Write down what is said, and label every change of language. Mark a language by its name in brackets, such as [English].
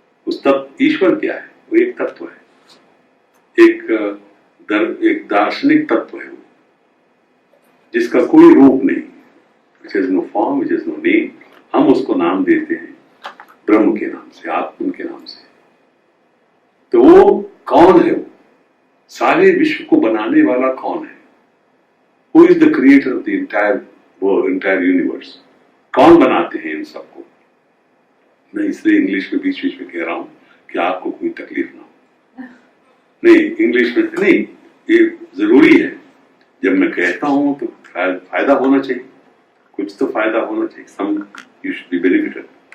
[Hindi] उस तत्व, ईश्वर क्या है? वो एक तत्व है, एक दार्शनिक तत्व है वो, जिसका कोई रूप नहीं, [English] which has no form, which has no name। [Hindi] हम उसको नाम देते हैं ब्रह्म के नाम से, आत्म के नाम से। तो वो कौन है? वो सारे विश्व को बनाने वाला कौन है? [English] Who is the creator of the entire world, entire universe? [Hindi] कौन बनाते हैं इन सबको? मैं इसलिए इंग्लिश में बीच बीच में कह रहा हूं कि आपको कोई तकलीफ ना हो। नहीं, इंग्लिश में नहीं, ये जरूरी है। जब मैं कहता हूं तो फायदा होना चाहिए, कुछ तो फायदा होना चाहिए, [English] some you should be benefited।